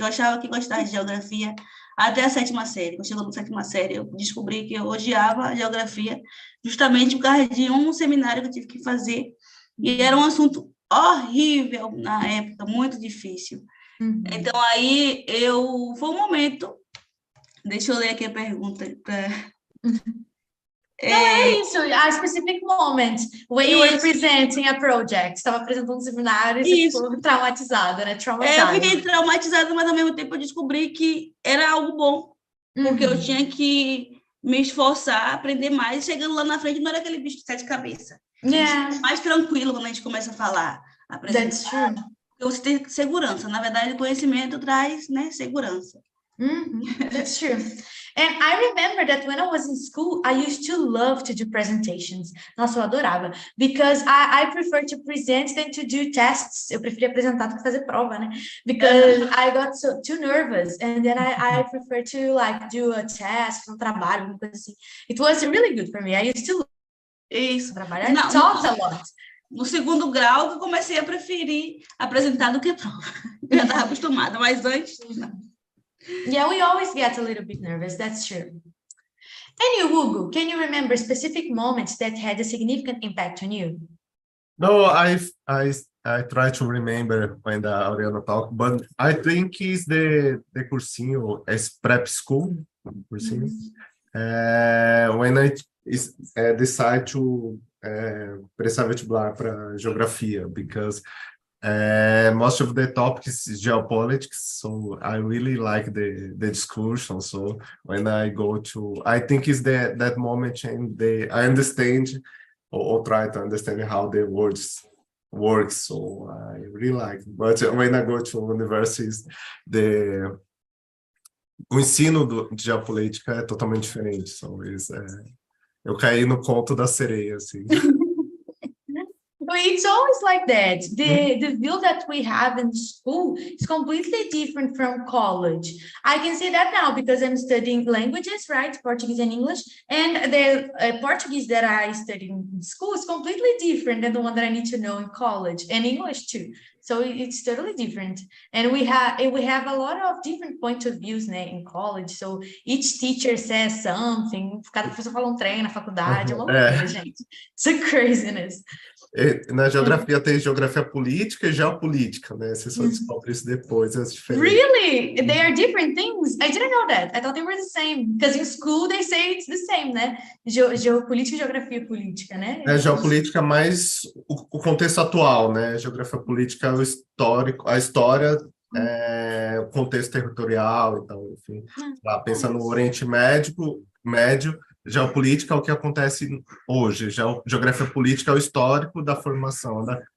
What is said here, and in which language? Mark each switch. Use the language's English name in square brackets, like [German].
[Portuguese] Eu achava que gostava de geografia até a 7ª série. Quando chegou na 7ª série, eu descobri que eu odiava a geografia justamente por causa de um seminário que eu tive que fazer. E era um assunto horrível na época, muito difícil. Então, aí, foi um momento... Deixa eu ler aqui a pergunta. [English] Isso, a specific moment when you were presenting a project. [Portuguese] Estava apresentando um seminário e você ficou traumatizada, né? Eu fiquei traumatizada, mas ao mesmo tempo eu descobri que era algo bom, porque eu tinha que me esforçar, aprender mais, chegando lá na frente não era aquele bicho de 7 cabeças. Mais tranquilo quando a gente começa a falar, apresentar. [English] That's true. [Portuguese] Você tem segurança. Na verdade, conhecimento traz, né, segurança. [English] That's true. And I remember that when I was in school, I used to love to do presentations. [Portuguese] Nossa, eu adorava. [English] Because I prefer to present than to do tests. [Portuguese] Eu preferia apresentar do que fazer prova, né? [English] Because I got too nervous. And then I prefer to like do a test, [Portuguese] um trabalho, uma coisa assim. [English] It was really good for me. I used to trabalhar. I talked a lot. [Portuguese] No 2º grau, eu comecei a preferir apresentar do que prova. Eu já estava acostumada, mas antes, não. [English] Yeah, we always get a little bit nervous, that's true. And you, Hugo, can you remember specific moments that had a significant impact on you? No, I try to remember when the Oriana talked, but I think it's the cursinho, as prep school cursinho. When I decide to [Portuguese] prestar vestibular para geografia, [English] because most of the topics is geopolitics, so I really like the discussion. So when I go to, I think it's that moment and I understand or try to understand how the words work. So I really like it. But when I go to universities, [Portuguese] o ensino de geopolítica é totalmente diferente. So eu caí no conto da sereia, assim. [English] it's always like that. The view that we have in school is completely different from college. I can say that now because I'm studying languages, right? Portuguese and English. And the Portuguese that I studied in school is completely different than the one that I need to know in college, and English too. So it's totally different. And we have a lot of different points of views, né, in college. So each teacher says something. [Portuguese] Cada professor fala trem na faculdade. É uma loucura, gente. [English] It's a craziness. [Portuguese] Na geografia tem geografia política e geopolítica, né? Você só descobre isso depois, as diferenças. [English] Really? They are different things? I didn't know that. I thought they were the same. Because in school they say it's the same, né? [Portuguese] Geopolítica e geografia política, né? Geopolítica mais o contexto atual, né? Geografia política é o histórico, a história, o contexto territorial, então, enfim. Lá, pensando no Oriente Médio, geopolítica é o que acontece hoje, geografia política é o histórico da formação, né?